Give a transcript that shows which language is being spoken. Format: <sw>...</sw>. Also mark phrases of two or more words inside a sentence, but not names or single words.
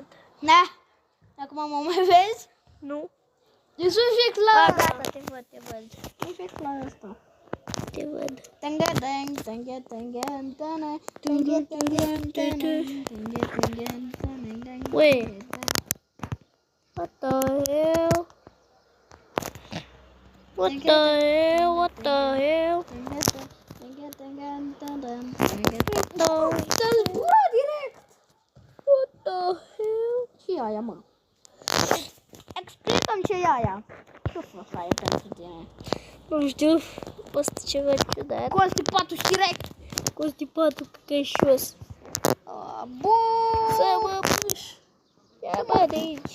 <ro>Da. Acum mă mai vezi? Nu? Eu sunt fix la... Gata, te văd. E fix la ăsta. Te văd. Ui.</ro> <en>What the hell? What the hell?</en> <ro>Să-l zbura direct!</ro> <en>What the hell?</en> <ro>Ce-i aia, mă? Explică-mi ce-i aia. Ce-a fost aia pentru tine? Nu știu, a fost ceva ciudat. Constipatul și direct! Constipatul căcășos. Bun! Să mă puși. Ia bă de aici.</ro>